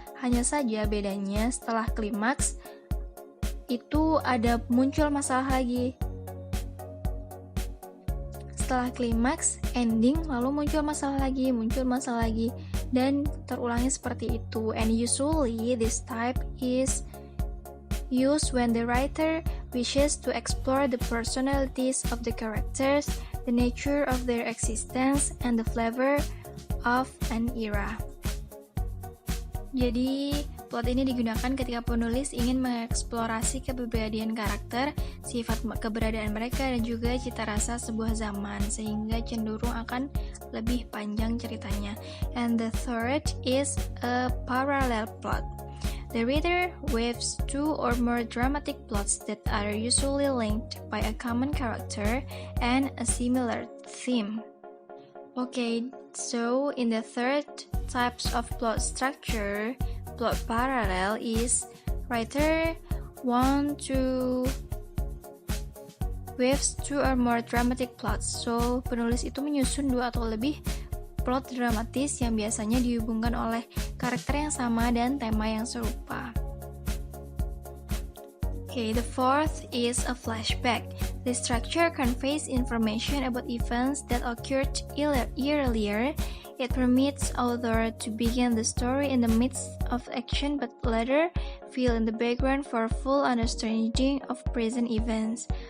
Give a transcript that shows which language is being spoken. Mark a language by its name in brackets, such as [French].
[Indonesian] Hanya saja bedanya setelah klimaks itu ada muncul masalah lagi. Setelah klimaks, ending, lalu muncul masalah lagi, dan terulangnya seperti itu. [English] And usually this type is used when the writer wishes to explore the personalities of the characters, the nature of their existence, and the flavor of an era. [Indonesian] Jadi, plot ini digunakan ketika penulis ingin mengeksplorasi kepribadian karakter, sifat keberadaan mereka, dan juga cita rasa sebuah zaman, sehingga cenderung akan lebih panjang ceritanya. [English] And the third is a parallel plot. The reader weaves two or more dramatic plots that are usually linked by a common character and a similar theme. Okay, so in the third types of plot structure, plot parallel is writer want to weaves two or more dramatic plots. [Indonesian] So, penulis itu menyusun dua atau lebih plot dramatis yang biasanya dihubungkan oleh karakter yang sama dan tema yang serupa. [English] Okay, the fourth is a flashback. The structure conveys information about events that occurred earlier. It permits author to begin the story in the midst of action but later fill in the background for full understanding of present events.